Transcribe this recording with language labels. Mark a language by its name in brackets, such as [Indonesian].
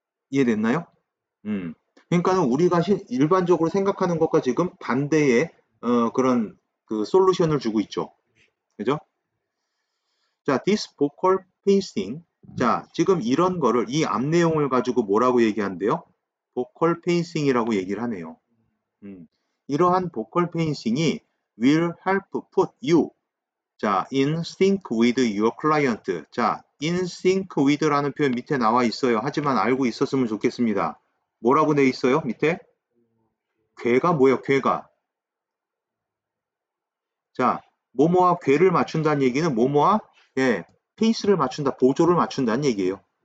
[Korean] 이해됐나요? 그러니까는 우리가 일반적으로 생각하는 것과 지금 반대의 그런 솔루션을 주고 있죠. 그죠? 자, [English] this vocal pacing [Korean] 자, 지금 이런 거를 이 앞 내용을 가지고 뭐라고 얘기한대요? 보컬 페이싱이라고 얘기를 하네요. 이러한 보컬 페이싱이 [English] will help put you 자, in sync with your client. [Korean] 자, [English] in sync with [Korean] 라는 표현 밑에 나와 있어요. 하지만 알고 있었으면 좋겠습니다. 뭐라고 돼 있어요? 밑에? 궤가 뭐예요? 궤가. 자, 뭐뭐와 궤를 맞춘다는 얘기는 뭐뭐와 예, 페이스를 맞춘다, 보조를 맞춘다는 얘기예요.